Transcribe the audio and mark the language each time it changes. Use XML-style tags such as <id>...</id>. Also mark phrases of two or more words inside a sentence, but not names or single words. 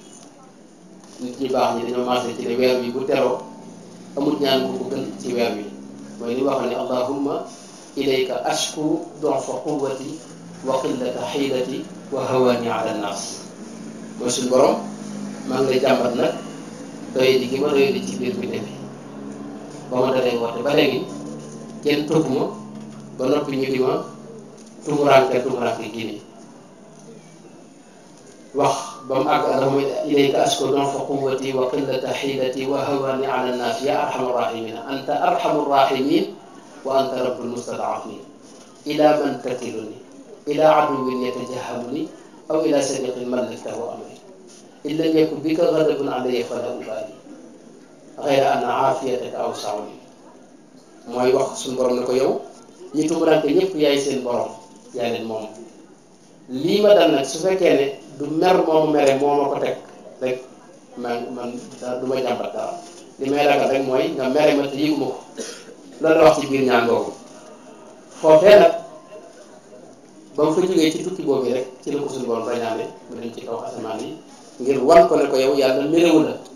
<wo>nit ñi baax ñi dañoo marché ci ne weer wi bu teroo amul ñaan bu ko gën ci weer wi mooy li waxoon ne</wo> <ar>اللهم إليك أشكو ضعف قوتي وقلة حيلتي وهواني على الناس</ar> <wo>mooy suñu borom maa ngi lay jàmbat nag doye di gi ma doye di ci biir bi defi ba ma dalee woote ba léegi kenn topp ma ba noppi ñu di ma tumuraanke gii nii wax ba mu àgg</wo> <ar>اللهم إليك أشكو ضعف قوتي وقلة حيلتي وهواني على الناس يا أرحم الراحمين أنت أرحم الراحمين وأنت رب المستضعفين إلى من تكلني إلى عدو يتجهمني أو إلى صديق ملكته أمري إن لم يكن بك غضب علي فلا أبالي غير أن عافيتك أوسع لي</ar> <wo>mooy wax suñu borom ne ko yow ñi tumurante ñëpp yaay seen borom yaa leen moom lii ma dal nag su fekkee ne du mer moomu mere moo ma ko teg rek man du ma jàmbat dara li may ragal rek mooy nga mere ma te yëguma ko loolu la wax ci biir ñaan boobu foofee nag ba mu fa jógee ci tukki boobu rek ci la ko suñu borom rañaane mu dem ci kaw asamaan yi ngir wan ko ne ko yow yàlla méréwu la</wo>